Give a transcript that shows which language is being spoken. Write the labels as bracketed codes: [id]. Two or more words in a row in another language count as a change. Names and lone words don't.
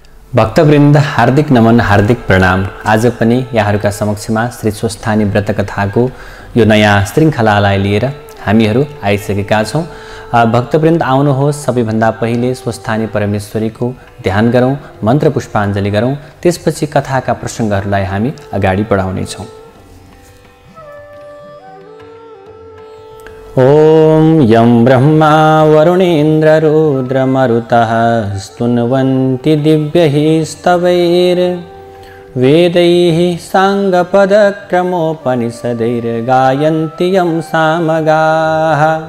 [ne] भक्तवृन्द हार्दिक नमन, हार्दिक प्रणाम। आज पनि यहाँहरूका समक्षमा श्री स्वस्थानी व्रत कथाको यो नयाँ श्रृङ्खलालाई लिएर हामीहरू आइसकेका छौँ। भक्तवृन्द आउनुहोस्, सबैभन्दा पहिले स्वस्थानी परमेश्वरीको ध्यान गरौँ, मन्त्र पुष्पाञ्जली गरौँ, त्यसपछि कथाका प्रसङ्गहरूलाई हामी अगाडि बढाउनेछौँ। [sa] ॐ यं ब्रह्मा वरुणेन्द्र रुद्रमरुतः स्तुन्वन्ति दिव्यैः स्तवैर्वेदैः साङ्गपदक्रमोपनिषदैर्गायन्ति यं सामगाः।